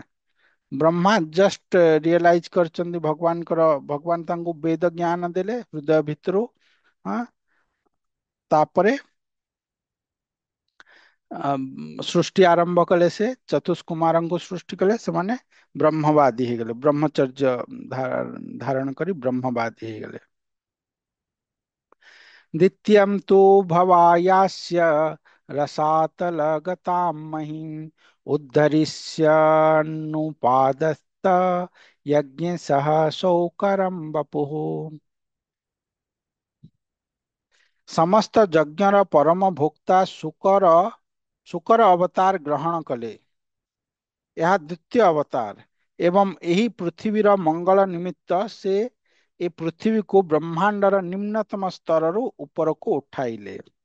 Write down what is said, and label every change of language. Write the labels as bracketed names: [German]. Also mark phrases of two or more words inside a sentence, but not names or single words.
[Odia] ବ୍ରହ୍ମା [English] just realize [Odia] କରିଛନ୍ତି ଭଗବାନ ତାଙ୍କୁ ବେଦ ଜ୍ଞାନ ଦେଲେ ହୃଦୟ ଭିତରୁ। ହଁ, ତାପରେ ସୃଷ୍ଟି ଆରମ୍ଭ କଲେ, ସେ ଚତୁଷ୍କୁମାରଙ୍କୁ ସୃଷ୍ଟି କଲେ, ସେମାନେ ବ୍ରହ୍ମବାଦୀ ହେଇଗଲେ, ବ୍ରହ୍ମଚର୍ଯ୍ୟ ଧାରଣ କରି ବ୍ରହ୍ମବାଦୀ ହେଇଗଲେ। [Sanskrit] द्वितीयं तु भवायास्य रसातलगतां महीम् उद्धरिष्यन्नुपादश्च यज्ञ सह शौकरम वपुः। [Odia] ସମସ୍ତ ଯଜ୍ଞର ପରମ ଭୋକ୍ତା ଶୁକର ଅବତାର ଗ୍ରହଣ କଲେ। ଏହା ଦ୍ୱିତୀୟ ଅବତାର ଏବଂ ଏହି ପୃଥିବୀର ମଙ୍ଗଳ ନିମିତ୍ତ ସେ ଏ ପୃଥିବୀକୁ ବ୍ରହ୍ମାଣ୍ଡର ନିମ୍ନତମ ସ୍ତରରୁ ଉପରକୁ ଉଠାଇଲେ।